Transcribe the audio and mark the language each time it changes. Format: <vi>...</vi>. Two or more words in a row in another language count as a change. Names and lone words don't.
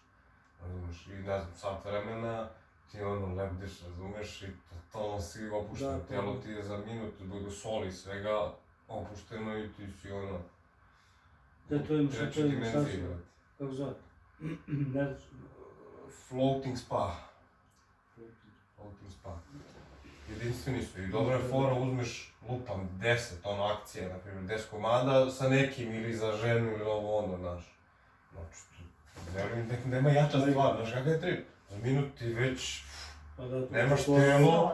<sr>Razumeš, i ne znam, sat vremena ti ono lebdiš, razumeš, i totalno si opušteno, tijelo ti je za minut, zbog soli i svega opušteno i ti si ono... Da, to imaš, treću dimenziju. Kako zove? Ne znaš.</sr> <en>Floating spa. Floating spa.</en> <sr>Jedinstveni su i dobra je fora, uzmeš lupam 10 ono akcije, na primjer 10 komada sa nekim ili za ženu ili ovo ono, znaš. Znači, verujem, nema jača stvar, znaš kakav je trip? Za minut ti već nemaš telo.</sr>